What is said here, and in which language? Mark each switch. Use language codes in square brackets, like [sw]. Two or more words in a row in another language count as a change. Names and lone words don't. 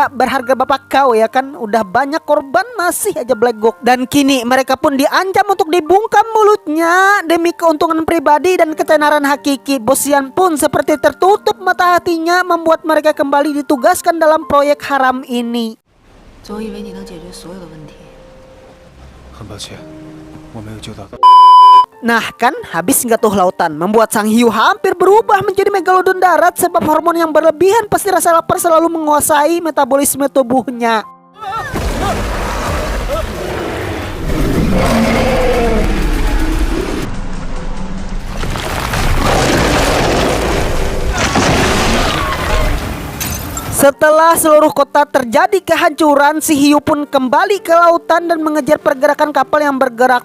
[id] Berharga bapak kau, ya kan? Udah banyak korban masih aja blegok. Dan kini mereka pun diancam untuk dibungkam mulutnya demi keuntungan pribadi dan ketenaran hakiki. Bos Yan pun seperti tertutup mata hatinya, membuat mereka kembali ditugaskan dalam proyek haram ini. [zh] 总以为你能解决所有的问题。很抱歉，我没有救到。 [id] Nah kan, habis nggak tuh lautan, membuat sang Hiu hampir berubah menjadi megalodon darat, sebab hormon yang berlebihan pasti rasa lapar selalu menguasai metabolisme tubuhnya. Setelah seluruh kota terjadi kehancuran, si Hiu pun kembali ke lautan dan mengejar pergerakan kapal yang bergerak.